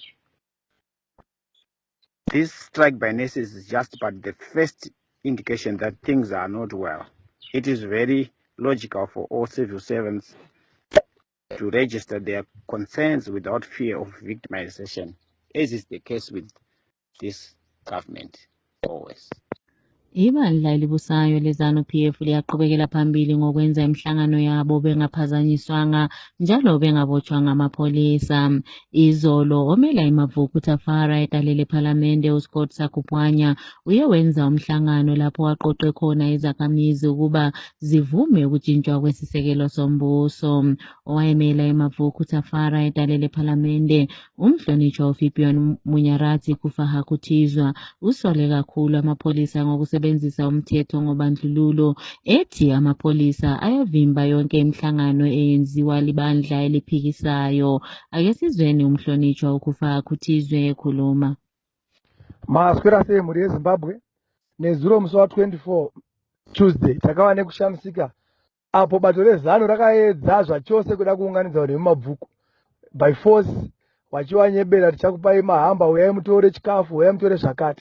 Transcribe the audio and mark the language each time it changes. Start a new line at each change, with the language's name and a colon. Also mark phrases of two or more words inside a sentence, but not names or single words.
English: This strike by nurses is just but the first indication that things are not well. It is very logical for all civil servants to register their concerns without fear of victimization, as is the case with this government always.
North Ndebele: Ibandla elibusayo leZANU-PF liyaqhubekela phambili ngokwenza imihlangano yabo bengaphazanyiswanga njalo bengabotshwanga amapholisa. Izolo omela iMavuku Tafara etalele Parliamente uScott Sakupwanya uye wenza umhlangano lapho waqoqe khona izakhamizi ukuba zivume ukujintshwa kwesisekelo sombuso. Owayemela iMavuku Tafara etalele Parliamente umhlonishwa uFipion Munyarati Kufaha Kutizwa usole kakhulu amapholisa ngokusebenzisa umthetho ngobandlululo, ethi amapholisa ayavimba yonke imihlangano eyenziwa libandla eliphikisayo. Ake sizweni umhlonishwa ukufa Kuthizwe ekhuluma.
Shona: Maswera semhuri yeZimbabwe nezuro musi wa24 Tuesday takawa nekushamisika apo bato rezano rakaedza zvachose kuda kuunganidza vanhu vemumabvuku
English: by force
Shona: vachiwanyebera tichakupai mahamba, uyai mutore chikafu, uyai mutore zvakati.